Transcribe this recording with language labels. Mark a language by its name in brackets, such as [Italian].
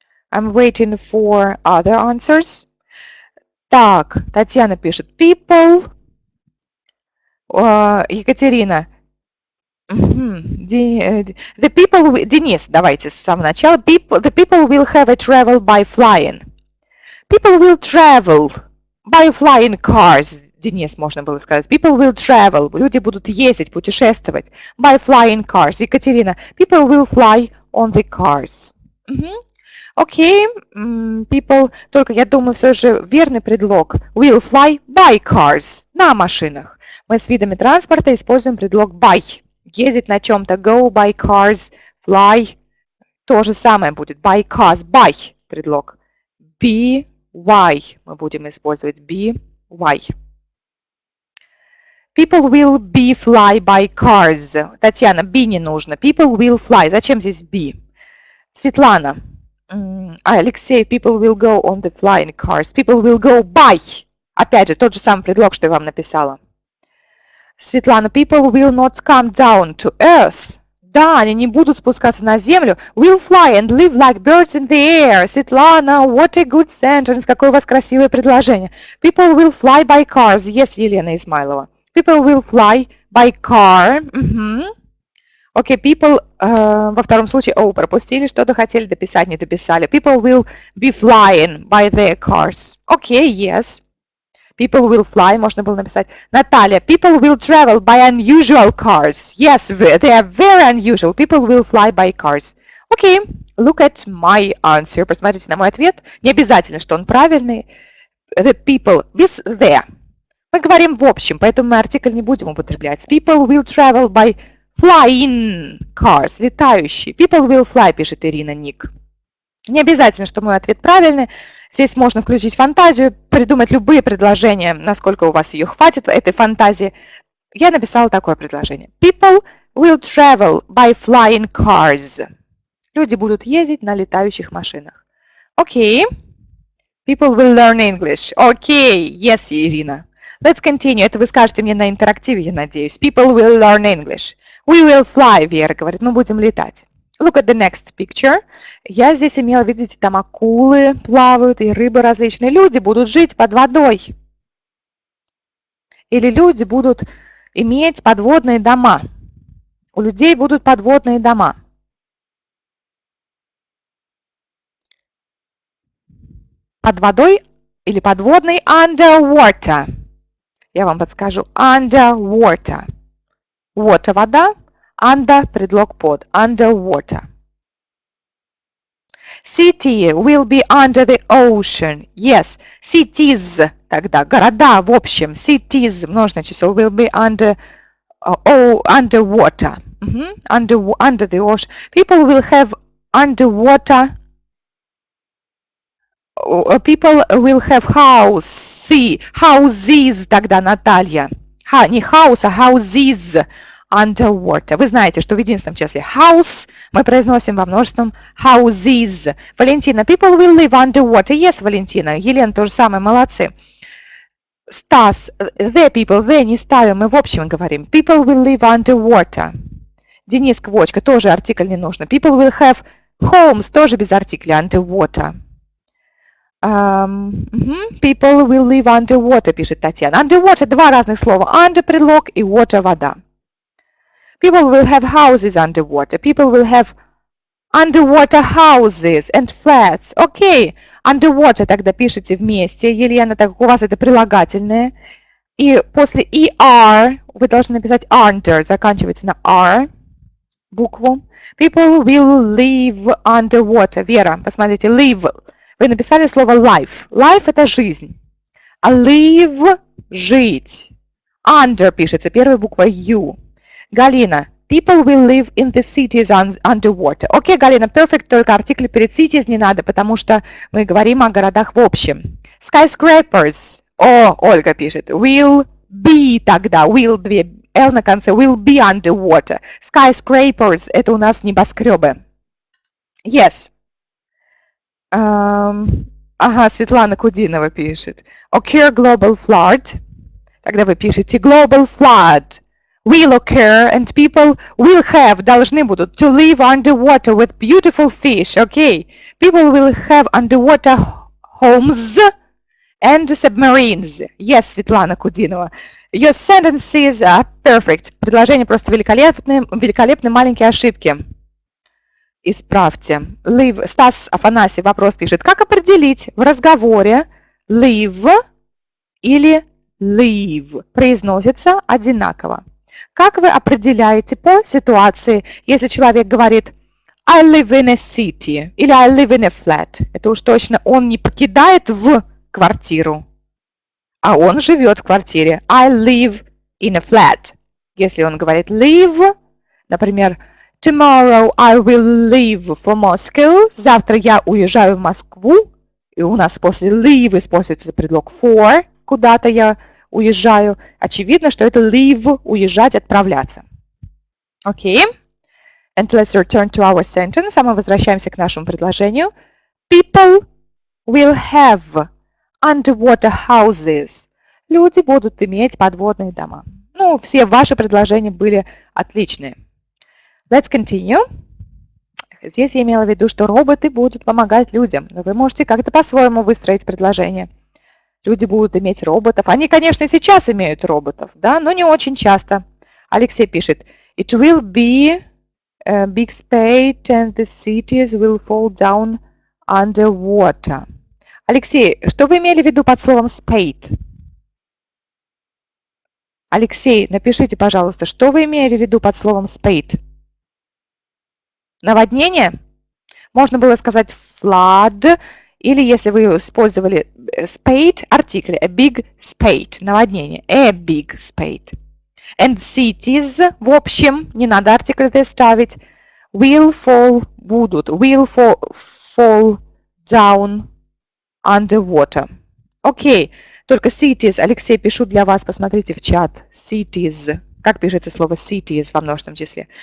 [English] I'm waiting for other answers. [Russian] Так, Татьяна пишет people. Екатерина. [English] The people, [Russian] Денис, давайте с самого начала. [English] The people will have a travel by flying. People will travel by flying cars. [Russian] Денис, можно было сказать. [English] People will travel. [Russian] Люди будут ездить, путешествовать. [English] By flying cars. Екатерина. People will fly on the cars. [Russian] Окей. People, только я думаю, все же верный предлог. [English] Will fly by cars. [Russian] На машинах. Мы с видами транспорта используем предлог by. Ездить на чем-то. [English] Go by cars. Fly. [Russian] То же самое будет. [English] By cars. By. Предлог. Be. Why. [Russian] Мы будем использовать be. [English] Why. People will be fly by cars. [Russian] Татьяна, be не нужно. [English] People will fly. [Russian] Зачем здесь be? Светлана. [English] Алексей, people will go on the flying cars. People will go by. [Russian] Опять же, тот же самый предлог, что я вам написала. [English] Светлана, people will not come down to earth. [Russian] Да, они не будут спускаться на землю. [English] Will fly and live like birds in the air. Светлана, what a good sentence. [Russian] Какое у вас красивое предложение. [English] People will fly by cars. Yes, Елена Измайлова. People will fly by car. [Russian] Окей, people во втором случае пропустили, что-то хотели дописать, не дописали. [English] People will be flying by their cars. Окей, yes. People will fly, [Russian] можно было написать. [English] Наталья, people will travel by unusual cars. Yes, they are very unusual. People will fly by cars. Окей, look at my answer. [Russian] Посмотрите на мой ответ. Не обязательно, что он правильный. [English] The people with the. [Russian] Мы говорим в общем, поэтому мы артикль не будем употреблять. [English] People will travel by flying cars. [Russian] Летающие. [English] People will fly, [Russian] пишет Ирина Ник. Не обязательно, что мой ответ правильный. Здесь можно включить фантазию, придумать любые предложения, насколько у вас ее хватит, этой фантазии. Я написала такое предложение. [English] People will travel by flying cars. [Russian] Люди будут ездить на летающих машинах. Окей. [English] People will learn English. Окей. Yes, Ирина. Let's continue. [Russian] Это вы скажете мне на интерактиве, я надеюсь. [English] People will learn English. We will fly, [Russian] Вера говорит. Мы будем летать. [English] Look at the next picture. [Russian] Я здесь имела, видите, там акулы плавают и рыбы различные. Люди будут жить под водой. Или люди будут иметь подводные дома. У людей будут подводные дома. Под водой или подводный underwater. Я вам подскажу. Underwater. Water – вода. Under – предлог под. [English] Underwater. City will be under the ocean. Yes. Cities. [Russian] Тогда города в общем. Cities. Множное число. [English] Will be under underwater. Under the ocean. People will have underwater. People will have houses. [Russian] Тогда Наталья. Не house, а houses. [English] Underwater. [Russian] Вы знаете, что в единственном числе house мы произносим во множественном houses. [English] Валентина, people will live underwater. [Russian] Yes, Валентина. Елена, то же самое, молодцы. Стас, [English] the people, [Russian] the не ставим, мы в общем говорим. [English] People will live underwater. [Russian] Денис Квочка, тоже артикль не нужно. [English] People will have homes, [Russian] тоже без артикля, underwater. [English] People will live underwater, [Russian] пишет Татьяна. Underwater два разных слова. Under предлог и water вода. [English] People will have houses underwater. People will have underwater houses and flats. [Russian] Окей. Underwater тогда пишите вместе. Елена, так как у вас это прилагательное. И после ER вы должны написать under. Заканчивается на R букву. [English] People will live underwater. [Russian] Вера, посмотрите, live. Вы написали слово life. Life – это жизнь. А live – жить. Under пишется первой буквой U. [English] Галина, people will live in the cities underwater. [Russian] Окей, Галина, perfect, только артикль перед cities не надо, потому что мы говорим о городах в общем. [English] Skyscrapers. [Russian] О, Ольга пишет, will be тогда, will be, L на конце, [English] will be underwater. [Russian] Skyscrapers – это у нас небоскребы. [English] Yes. [Russian] Ага, Светлана Кудинова пишет. [English] Occur global flood. [Russian] Тогда вы пишете [English] global flood will occur and people will have, [Russian] должны будут, [English] to live underwater with beautiful fish. Okay. People will have underwater homes and submarines. Yes, Светлана Кудинова. Your sentences are perfect. [Russian] Предложение просто великолепное, маленькие ошибки. Исправьте. Live. Стас Афанасьев вопрос пишет. Как определить в разговоре live или live? Произносится одинаково. Как вы определяете по ситуации, если человек говорит [English] I live in a city [Russian] или [English] I live in a flat? [Russian] Это уж точно он не покидает в квартиру, а он живет в квартире. [English] I live in a flat. [Russian] Если он говорит [English] live, [Russian] например, [English] Tomorrow I will leave for Moscow. [Russian] Завтра я уезжаю в Москву. И у нас после leave используется предлог for. Куда-то я уезжаю. Очевидно, что это leave, уезжать, отправляться. Окей. [English] And let's return to our sentence. [Russian] А мы возвращаемся к нашему предложению. [English] People will have underwater houses. [Russian] Люди будут иметь подводные дома. Ну, все ваши предложения были отличные. [English] Let's continue. [Russian] Здесь я имела в виду, что роботы будут помогать людям. Но вы можете как-то по-своему выстроить предложение. Люди будут иметь роботов. Они, конечно, сейчас имеют роботов, да, но не очень часто. Алексей пишет, [English] It will be a big spade and the cities will fall down underwater. [Russian] Алексей, что вы имели в виду под словом spade? Алексей, напишите, пожалуйста, что вы имели в виду под словом spade? Наводнение? Можно было сказать flood, или если вы использовали spade, артикль, [English] a big spade, [Russian] наводнение, a big spade. [English] And cities, [Russian] в общем, не надо артикль ставить, [English] will fall, [Russian] будут, [English] will fall down underwater. [Russian] Окей, только cities, Алексей, пишу для вас, посмотрите в чат, cities. Как пишется слово cities во множественном числе?